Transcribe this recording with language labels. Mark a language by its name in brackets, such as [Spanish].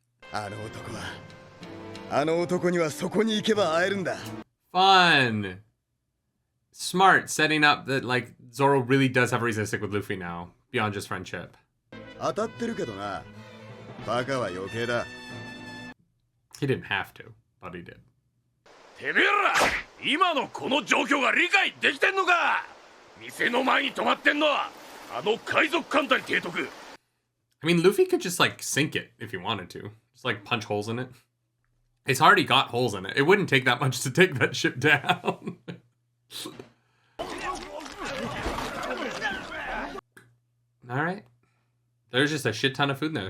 [Japanese] あの男にはそこに行けば会えるんだ。 [English] Fun. Smart, setting up that like Zoro really does have a reason to stick with Luffy now, beyond just friendship. [Japanese] 当たってるけどな。バカは余計だ。 [English] He didn't have to, but he did. [Japanese] てめえら今のこの状況が理解できてんのか。店の前に止まってんのはあの海賊艦隊提督。 [English] I mean, Luffy could just like sink it if he wanted to. Just like punch holes in it. It's already got holes in it. It wouldn't take that much to take that ship down. All right. There's just a shit ton of food in there.